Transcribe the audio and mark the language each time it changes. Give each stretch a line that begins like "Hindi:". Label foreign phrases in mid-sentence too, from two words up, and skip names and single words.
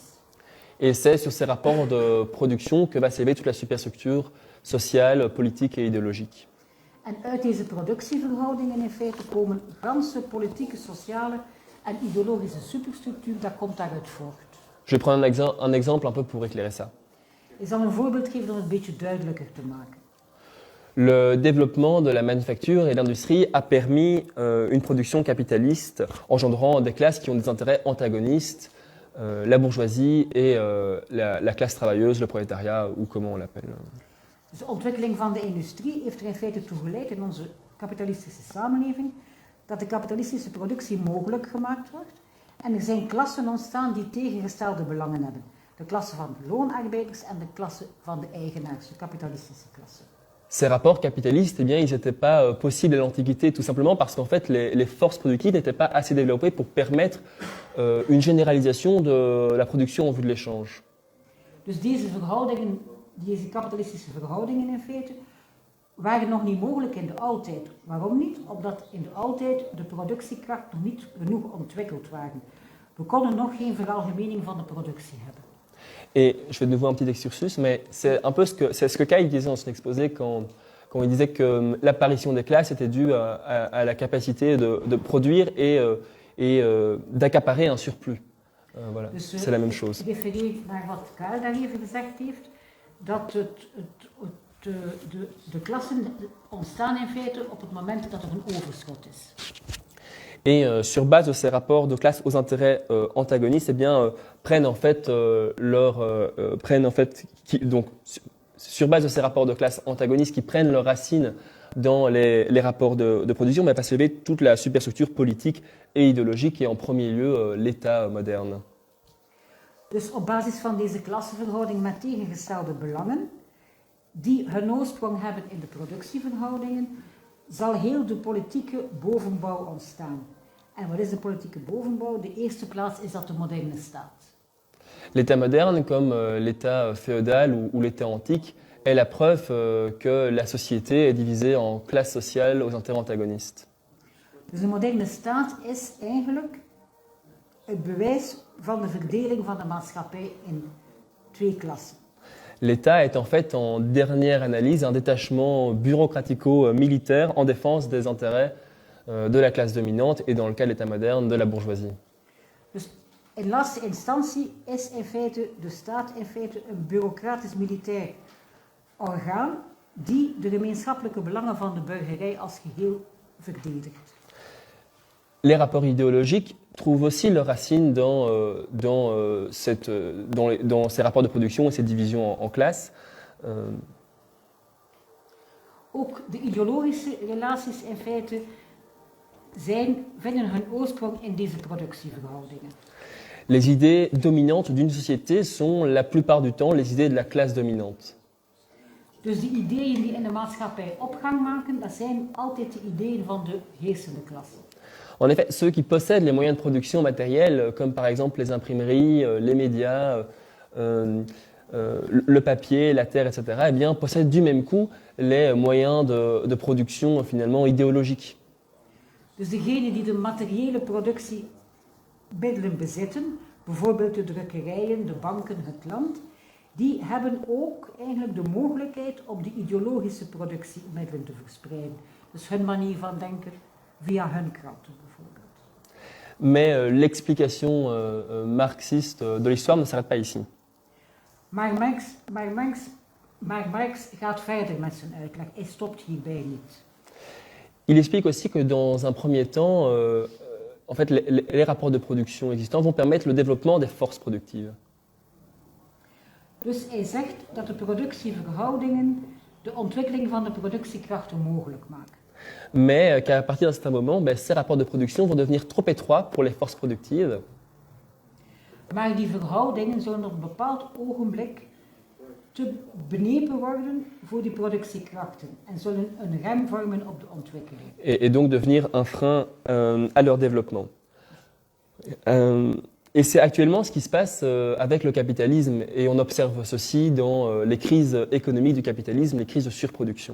French: Et c'est sur ces rapports de production que va s'élever toute la superstructure sociale, politique et idéologique.
Dutch: En uit deze productieverhoudingen in feite komen ganse politieke, sociale en ideologische superstructuur, dat komt daaruit voort.
French: Je vais prendre un exemple un peu pour éclairer ça.
Dutch: Ik zal een voorbeeld geven om het een beetje duidelijker te maken.
French: Le développement de la manufacture et de l'industrie a permis une production capitaliste engendrant des classes qui ont des intérêts antagonistes, la bourgeoisie et la classe travailleuse, le prolétariat ou comment on l'appelle.
Dutch: Dus de ontwikkeling van de industrie heeft er in feite toe geleid in onze kapitalistische samenleving dat de kapitalistische productie mogelijk gemaakt wordt en er zijn klassen ontstaan die tegengestelde belangen hebben. De klasse van de loonarbeiders en de klasse van de eigenaars, de kapitalistische klasse.
French: Ces rapports capitalistes, eh bien, ils n'étaient pas possibles à l'Antiquité, tout simplement parce qu'en fait, les forces productives n'étaient pas assez développées pour permettre une généralisation de la production en vue de l'échange.
Dutch: Dus deze kapitalistische verhoudingen in feite, waren nog niet mogelijk in de oudheid. Waarom niet? Omdat in de oudheid de productiekracht nog niet genoeg ontwikkeld waren. We konden nog geen veralgemening van de productie hebben.
French: Et je fais de nouveau un petit excursus, mais c'est un peu ce que Kay disait dans son exposé quand il disait que l'apparition des classes était due à la capacité de produire et d'accaparer un surplus. Voilà,
Dutch: Dus,
French: c'est la même chose.
Dutch: Ik refereer naar wat Karl daar even gezegd heeft, dat de klassen ontstaan in feite op het moment dat er een overschot is.
French: Et sur base de ces rapports de classe aux intérêts antagonistes, eh bien, sur base de ces rapports de classe antagonistes qui prennent leurs racines dans les rapports de production, va se lever toute la superstructure politique et idéologique et en premier lieu l'État moderne.
Dutch: Dus op basis van deze klassenverhouding met tegengestelde belangen, die hun oorsprong hebben in de productieverhoudingen, zal heel de politieke bovenbouw ontstaan. En wat is de politieke bovenbouw? De eerste plaats is dat de moderne staat.
French: L'État moderne, comme l'État féodal ou l'État antique, est la preuve que la société est divisée en classes sociales aux intérêts antagonistes.
Dutch: Dus de moderne staat is eigenlijk het bewijs van de verdeling van de maatschappij in twee klassen.
French: L'État est en fait, en dernière analyse, un détachement bureaucratico-militaire en défense des intérêts de la classe dominante et dans le cas de l'État moderne, de la bourgeoisie.
Dutch: Dus in laatste instantie is in feite de staat in feite een bureaucratisch-militair orgaan die de gemeenschappelijke belangen van de burgerij als geheel verdedigt.
French: Les rapports idéologiques trouvent aussi leurs racines dans ces rapports de production et ces divisions en classes.
Dutch: Ook de ideologische relaties in feite vinden hun oorsprong in deze productieverhoudingen.
French: Les idées dominantes d'une société sont la plupart du temps les idées de la classe dominante.
Dutch: Dus de ideeën die in de maatschappij opgang maken, dat zijn altijd de ideeën van de heersende klasse.
French: En effet, ceux qui possèdent les moyens de production matériels, comme par exemple les imprimeries, les médias, le papier, la terre, etc., eh bien, possèdent du même coup les moyens de production finalement idéologiques.
Dutch: Dus degenen die de materiële productiemiddelen bezitten, bijvoorbeeld de drukkerijen, de banken, het land, die hebben ook eigenlijk de mogelijkheid om de ideologische productiemiddelen te verspreiden. Dus hun manier van denken via hun kranten bijvoorbeeld.
French: Mais l'explication marxiste de l'histoire ne s'arrête pas ici.
Dutch: Maar Marx gaat verder met zijn uitleg. Hij stopt hierbij niet.
French: Il explique aussi que dans un premier temps, en fait, les rapports de production existants vont permettre le développement des forces productives.
Dutch: Dus hij zegt dat de productieverhoudingen de ontwikkeling van de productiekrachten mogelijk maken.
French: Mais qu'à partir d'un certain moment, ces rapports de production vont devenir trop étroits pour les forces productives.
Dutch: Maar die verhoudingen zullen op een bepaald ogenblik te benepen worden voor die productiekrachten en zullen een rem vormen op de ontwikkeling.
French: Et donc devenir un frein à leur développement. Et c'est actuellement ce qui se passe avec le capitalisme, et on observe ceci dans les crises économiques du capitalisme, les crises de surproduction.